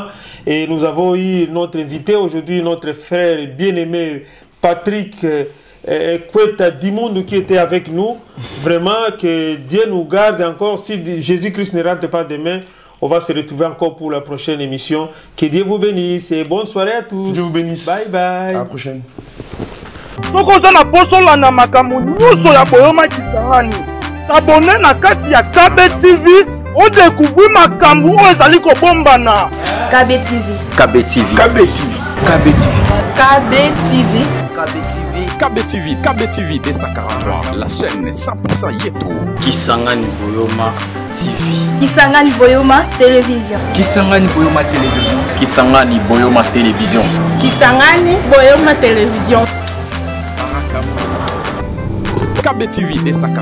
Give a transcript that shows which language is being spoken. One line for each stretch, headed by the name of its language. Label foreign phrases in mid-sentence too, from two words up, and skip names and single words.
French: Et nous avons eu notre invité aujourd'hui, notre frère bien-aimé Patrick Kweta Dimoundou qui était avec nous. Vraiment que Dieu nous garde encore. Si Jésus-Christ ne rentre pas demain, on va se retrouver encore pour la prochaine émission. Que Dieu vous bénisse et bonne soirée à tous. Dieu vous bénisse. Bye bye. À la prochaine.
Lingala: Soko oza na poso landa makambo nyonso ya boyoma kisangani. S'abonner na kati ya KB TV,
French: on découvre
Lingala: makambo oyo ezali kobombana. KB TV. KB TV. KB TV. KB TV. KB TV.
French: KB TV. KB TV D143. La chaîne 100% Yeto. Kisangani Boyoma TV. Kisangani Boyoma Télévision. Kisangani Boyoma Télévision. Kisangani Boyoma Télévision. Kisangani Boyoma Télévision. KB TV D143.